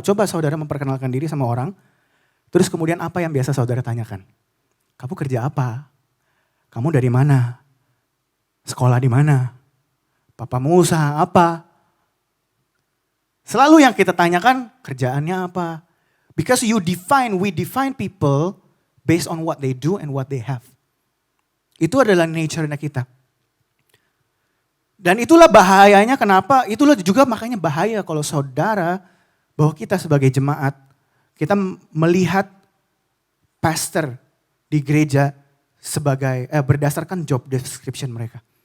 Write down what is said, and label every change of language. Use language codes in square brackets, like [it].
[id] Coba saudara memperkenalkan diri sama orang, terus kemudian apa yang biasa saudara tanyakan? Kamu kerja apa? Kamu dari mana? Sekolah di mana? Papamu usaha apa? Selalu yang kita tanyakan kerjaannya apa. [en] Because we define people based on what they do and what they have. [id] Itu adalah nature-nya kita. Dan itulah bahayanya kenapa, itulah juga makanya bahaya kalau saudara, bahwa kita sebagai jemaat, kita melihat pastor di gereja sebagai berdasarkan job description mereka.